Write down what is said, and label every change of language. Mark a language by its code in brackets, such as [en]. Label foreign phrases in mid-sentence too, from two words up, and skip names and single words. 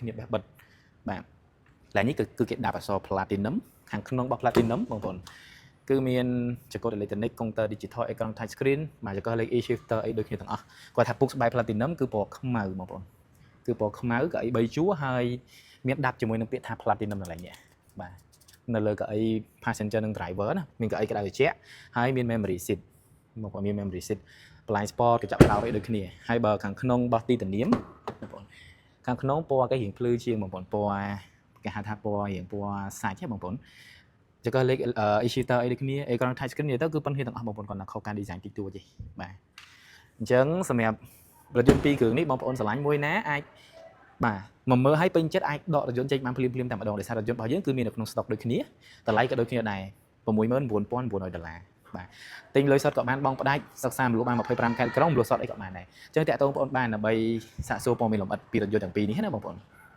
[km] គ្នាបេះបិទបាទតែនេះគឺគេដាក់អក្សរ Platinum ខាងក្នុងរបស់ Platinum បងប្អូនគឺមានចង្កូតអេឡិចត្រូនិកកុងទ័រ digital អេក្រង់ [en] touch screen [km] បាទចង្កូតលេខ e-shifter អីដូចគ្នាទាំងអស់គាត់ថាពុកស្បែក Platinum គឺពណ៌ខ្មៅបងប្អូន គឺពណ៌ខ្មៅកៅអី3ជួរហើយមានដាប់ជាមួយនឹងពាក្យថា Platinum នៅឡើយនេះបាទនៅលើកៅអី passenger និង driver ណាមានកៅអីក្តៅត្រជាក់ហើយមាន [en] memory seat [km] បងប្អូនមាន [en] memory seat blind spot [km] កញ្ចក់ដោអីដូចគ្នាហើយបើខាងក្នុងរបស់ Titanium បងប្អូនខាងក្នុងពណ៌គេរៀងភ្លឺជាងបងប្អូនពណ៌គេហៅថា ពណ៌រៀងពណ៌សាច់ហ៎បងប្អូនចង្កឹះលេខ e-shifter អីដូចគ្នាអេក្រង់ [en] touch screen [km] និយាយទៅគឺប៉ុនគ្នាទាំងអស់បងប្អូនគាត់ថាខុសការ design តិចតួចទេបាទអញ្ចឹងសម្រាប់រថយន្ត2គ្រឿងនេះបងប្អូនស្រឡាញ់មួយណាអាចបាទមកមើលឲ្យពេញចិត្តអាចដករថយន្តចេញបានភ្លាមតែម្ដងដោយសាររថយន្តរបស់យើងគឺមាននៅក្នុង stock ដូចគ្នាតម្លៃក៏ដូចគ្នាដែរ$69,900បាទទិញលុយសុទ្ធក៏បានបងផ្ដាច់សិក្សាមលក់បាន25ខែក្រុងមលក់សុទ្ធអីក៏បានដែរអញ្ចឹងតាក់ទងបងប្អូនបានដើម្បីសាកសួរព័ត៌មានលម្អិតពីរថយន្តទាំងពីរនេះណាបងប្អូន